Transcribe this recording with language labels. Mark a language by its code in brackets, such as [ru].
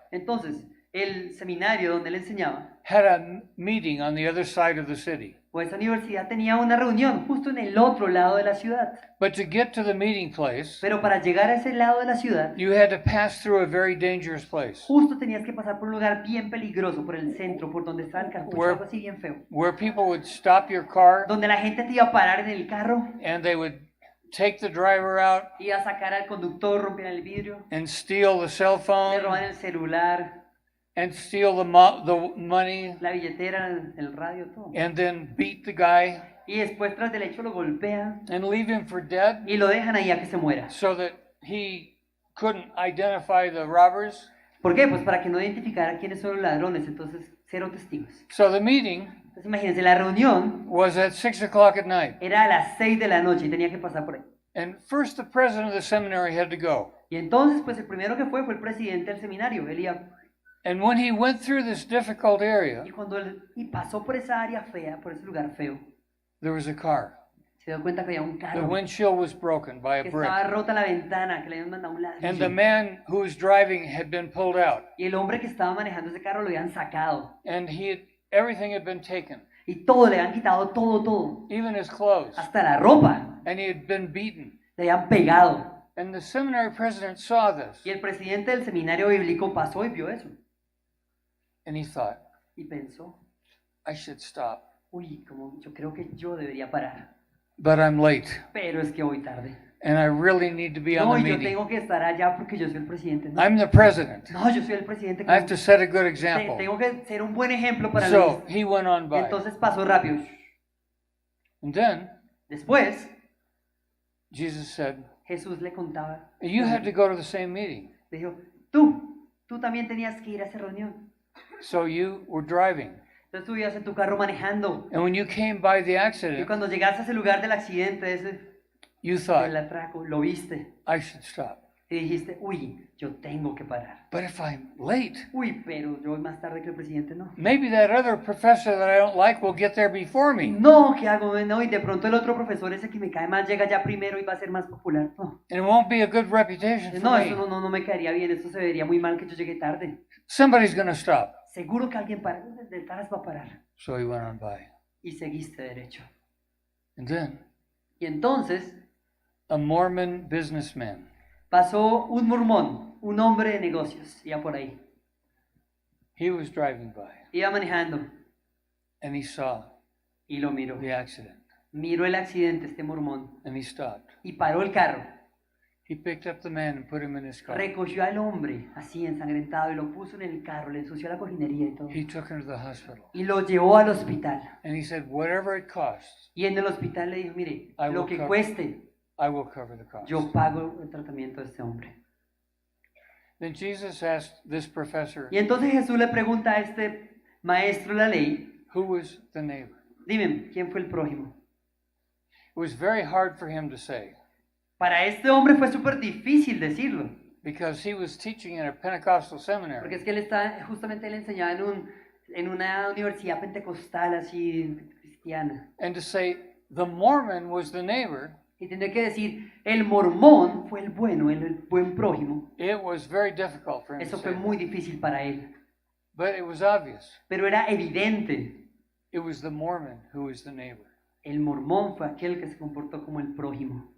[es] Entonces, el seminario donde él enseñaba, [en] had a meeting on the other side of the city. [es] pues esa universidad tenía una reunión justo en el otro lado de la ciudad. [en] But to get to the meeting place, [es] Pero para llegar a ese lado de la ciudad, [en] you had to pass through a very dangerous place [es] justo tenías que pasar por un lugar bien peligroso, por el centro, por donde estaba el cartucho, algo así bien feo. [en] where people would stop your car [es] Donde la gente te iba a parar en el carro, [en] and they would take the driver out [es] iba a sacar al conductor, rompían el vidrio, [en] and steal the cell [es] le [en] phone [es] roban el celular, [en] and steal the money [es] la billetera, el radio, todo. [en] and then beat the guy [es] Y después tras del hecho lo golpean [en] and leave him for dead [es] y lo dejan ahí a que se muera. [en] so that he couldn't identify the robbers. [es] ¿Por qué? Pues para que no identificara quiénes son los ladrones, entonces cero testigos. [en] So the meeting [es] Entonces imagínense, la reunión [en] was at 6 o'clock at night. [es] era a las 6 de la noche y tenía que pasar por ahí. [en] And first the president of the seminary had to go. [es] Y entonces, pues el primero que fue el presidente del seminario, él iba. [en] And when he went through this difficult area, [es] Y cuando él pasó por esa área fea, por ese lugar feo, [en] there was a car. [es] se dio cuenta que había un [en] The [es] carro, [en] windshield was broken by a [es] que [en] brick. [es] estaba rota la ventana, que le habían mandado un [en] And the [es] ladrillo. [en] man who was driving had been pulled out. [es] Y el hombre que estaba manejando ese carro lo habían sacado. [en] And everything had been taken, [es] Y todo, le habían quitado todo, [en] even his clothes. [es] hasta la ropa. [en] And he had been beaten. [es] Le habían pegado. [en] And the seminary president saw this. [es] Y el presidente del seminario bíblico pasó y vio eso. [en] And he thought, [es] Y pensó, [en] I should stop. [es] uy, como yo creo que yo debería parar. [en] But I'm late. [es] Pero es que voy tarde. [en] And I really need to be on [es] No, [en] the [es] y yo [en] meeting. [es] tengo que estar allá porque yo soy el presidente. No, [en] I'm the president. [es] no, yo soy el presidente. [en] I have to set a good example. [es] Tengo que ser un buen ejemplo para [en] So [es] los. [en] he went on [es] Y [en] by. [es] entonces pasó rápido. [en] And then [es] Después, [en] Jesus said, [es] Jesús le contaba. [en] you had to go to the same meeting. [es] Le dijo, tú también tenías que ir a esa reunión. [en] So you were driving. [es] Entonces tú ibas en tu carro manejando. [en] And when you came by the [es] Y [en] accident, [es] cuando llegaste a ese lugar del accidente, [en] you thought, [es] del atraco, lo viste. [en] I should stop. [es] Y dijiste, uy, yo tengo que parar. [en] But if I'm late, [es] Uy, pero yo voy más tarde que el presidente, no. [en] maybe that other professor that I don't like will get there before me. [es] No, ¿qué hago? No, y de pronto el otro profesor ese que me cae más llega ya primero y va a ser más popular. No, [en] And it won't be a good reputation for [es] no, eso [en] me. [es] no me caería bien, esto se vería muy mal que yo llegue tarde. [en] Somebody's going to stop. [es] Seguro que alguien para, detrás va a parar. [en] So he went on by. [es] Y seguiste derecho. [en] And then [es] Y entonces [en] a Mormon businessman, [es] pasó un mormón, un hombre de negocios, iba por ahí. [en] he was driving by [es] Iba manejando [en] and he saw [es] y lo miró. [en] the accident [es] Miró el accidente, este mormón, [en] and he stopped. [es] y paró el carro. [en] He picked up the man and put him in his car. [es] Recogió al hombre, así ensangrentado, y lo puso en el carro, le ensució la cojinería y todo. [en] He took him to the hospital [es] Y lo llevó al hospital. [en] and he said, whatever it costs, [es] Y en el hospital le dijo, mire, [en] I [es] lo [en] will [es] que [en] cover- [es] cueste, [en] I will cover the cost. [es] yo pago el tratamiento de este hombre. [en] Then Jesus asked this professor, [es] Y entonces Jesús le pregunta a este maestro de la ley, [en] who was the neighbor? [es] dime, ¿quién fue el prójimo? [en] It was very hard for him to say [es] Para este hombre fue súper difícil decirlo, [en] because he was teaching in a Pentecostal [es] porque [en] seminary. [es] es que justamente él enseñaba en una universidad pentecostal así cristiana. [en] And to say the Mormon was the neighbor, [es] Y tendría que decir, el mormón fue el bueno, el buen prójimo. [en] it was very difficult for him to [es] Eso [en] say. [es] fue muy difícil para él. [en] But it was obvious. [es] Pero era evidente. [en] It was the Mormon who was the neighbor. [es] El mormón fue aquel que se comportó como el prójimo.